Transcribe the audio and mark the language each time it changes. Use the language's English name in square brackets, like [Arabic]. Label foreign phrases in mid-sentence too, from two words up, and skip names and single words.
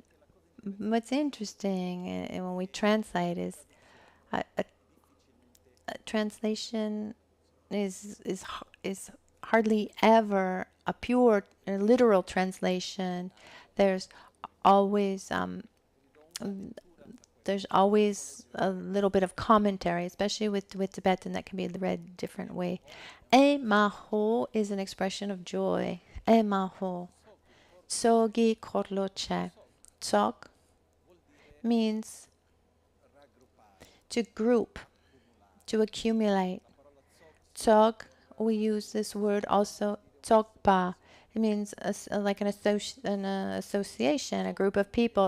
[English] What's interesting when we translate is a translation is hardly ever a pure literal translation. There's always there's always a little bit of commentary, especially with Tibetan, that can be read different way. [Tibetan] E maho [English] is an expression of joy. [Tibetan] E maho. Tsogi korloche. [English] Tsog means to group, to accumulate. Tsog, we use this word also, tsogpa. It means like an association, a group of people.